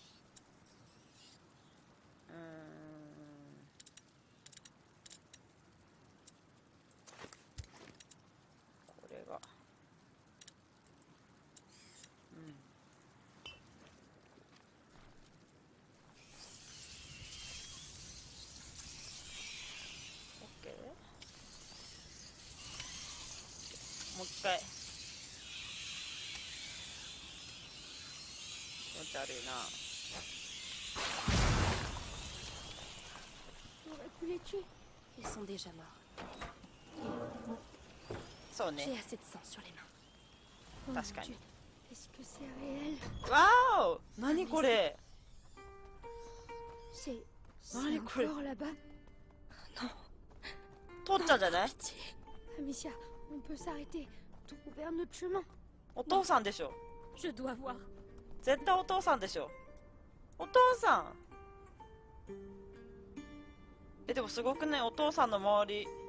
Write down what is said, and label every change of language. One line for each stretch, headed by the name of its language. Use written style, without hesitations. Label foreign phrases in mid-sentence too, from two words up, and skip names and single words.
Japanese: これがオッケーもう一回気持ち悪いな
French: J'aurais pu les tuer. Ils sont déjà morts.
Japanese: そうね
French: J'ai assez de sang sur les mains. Oh Parce mon qu'elle- Dieu. Est-ce que c'est réel?
Japanese: わーお何これ
French: C'est Allez, cool. encore là-bas?
Japanese: 父ちゃんじゃない
French: Pitié. Amicia, on peut s'arrêter. Trouver un autre chemin.
Japanese: お父さんでしょ
French: Je dois voir.
Japanese: 絶対お父さんでしょお父さんでもすごくね、お父さんの周り。